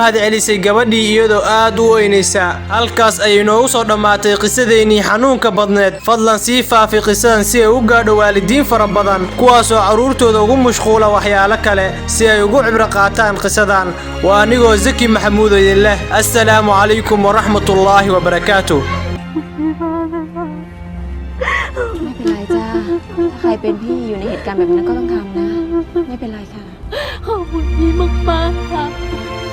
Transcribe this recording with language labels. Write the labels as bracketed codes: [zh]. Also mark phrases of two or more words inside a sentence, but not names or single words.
[so] mahad celisay gabadhii iyadoo aad u oynaysa halkaas ayay noogu soo dhammaatay qisadeennii xanuunka badneed fadlan sii faafi qisadan si ay u gaadho waalidiin fara badan kuwaasoo carruurtooda ugu mashquula waxyaalo kale si ay ugu cibro qaataan qisadan waa anigoo zaki maxamuud idin leh [ar] السلام عليكم ورحمة الله وبركاته [th] ไม่เป็นไรจ้าถ้าใครเป็นพี่อยู่ในเหตุการณ์แบบนั้นก็ต้องทำนะ ไม่เป็นไรค่ะ ขอบคุณพี่มากๆค่ะ